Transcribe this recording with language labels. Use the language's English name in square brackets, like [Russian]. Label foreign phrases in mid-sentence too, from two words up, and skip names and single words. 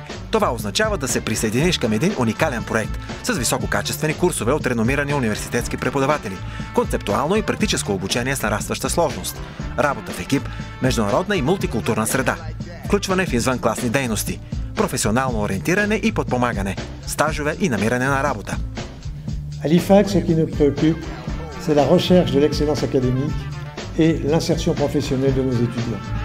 [Bulgarian] Това означава да се присъединиш към един уникален проект с висококачествени курсове от реномирани университетски преподаватели, концептуално и практическо обучение с нарастваща сложност, работа в екип, международна и мултикултурна среда, включване в извънкласни дейности, професионално ориентиране и подпомагане, стажове и намиране на работа. [French] À l'IFAG, ce qui nous préoccupe, c'est la recherche de l'excellence académique et l'insertion professionnelle de nos étudiants.